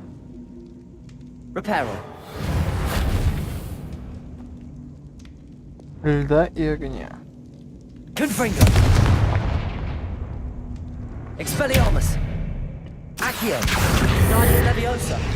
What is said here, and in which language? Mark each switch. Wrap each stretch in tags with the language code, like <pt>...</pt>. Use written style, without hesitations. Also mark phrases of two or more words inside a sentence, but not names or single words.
<la>Reparo.</la> <ru>Льда и огня.</ru> <la>Confringo. Expelliarmus. Accio. Guardia Leviosa.</la>